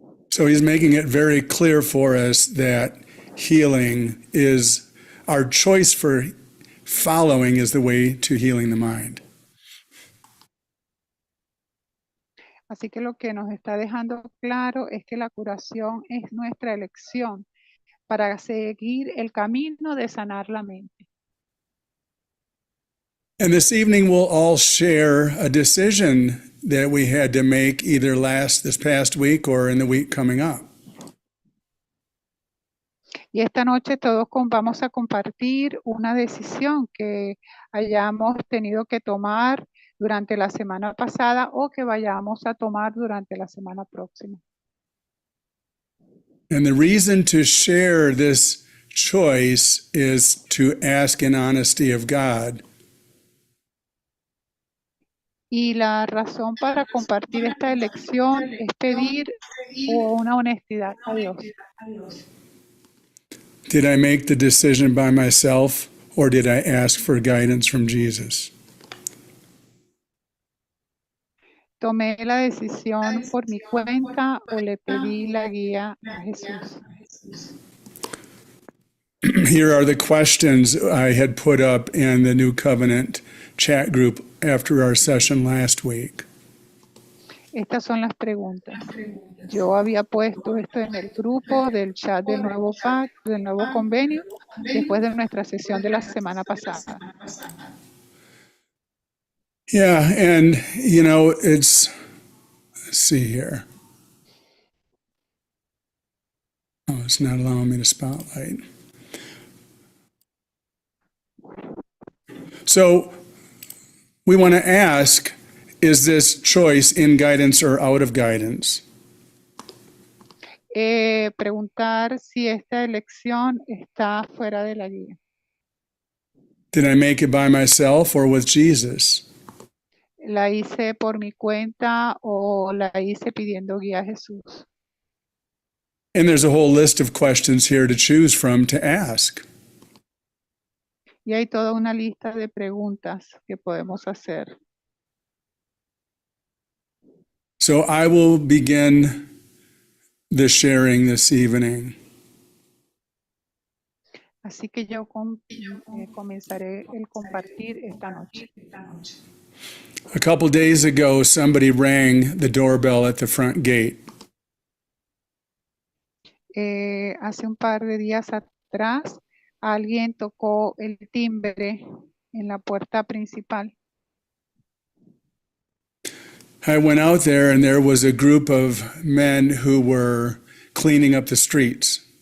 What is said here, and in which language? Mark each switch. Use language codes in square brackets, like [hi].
[en] So he's making it very clear for us that healing is, our choice for following is the way to healing the mind. [es] Así que lo que nos está dejando claro es que la curación es nuestra elección para seguir el camino de sanar la mente. [en] And this evening we'll all share a decision that we had to make either this past week or in the week coming up. [es] Y esta noche todos vamos a compartir una decisión que hayamos tenido que tomar durante la semana pasada o que vayamos a tomar durante la semana próxima. [en] And the reason to share this choice is to ask in honesty of God. [es] Y la razón para compartir esta elección es pedir una honestidad a Dios. [en] Did I make the decision by myself, or did I ask for guidance from Jesus? [es] ¿Tomé la decisión por mi cuenta o le pedí la guía a Jesús? [en] Here are the questions I had put up in the New Covenant chat group after our session last week. [es] Estas son las preguntas. Yo había puesto esto en el grupo del chat del nuevo pacto, del nuevo convenio, después de nuestra sesión de la semana pasada. [en] Yeah, and let's see here. Oh, it's not allowing me to spotlight. So we want to ask, is this choice in guidance or out of guidance? [es] Preguntar si esta elección está fuera de la guía. [en] Did I make it by myself or with Jesus? [es] ¿La hice por mi cuenta o la hice pidiendo guía a Jesús? [en] And there's a whole list of questions here to choose from to ask. [es] Y hay toda una lista de preguntas que podemos hacer. [en] So I will begin the sharing this evening. [es] Así que yo comenzaré el compartir esta noche. [en] A couple days ago, somebody rang the doorbell at the front gate. [es] Hace un par de días atrás, alguien tocó el timbre en la puerta principal. [en] I went out there and there was a group of men who were cleaning up the streets.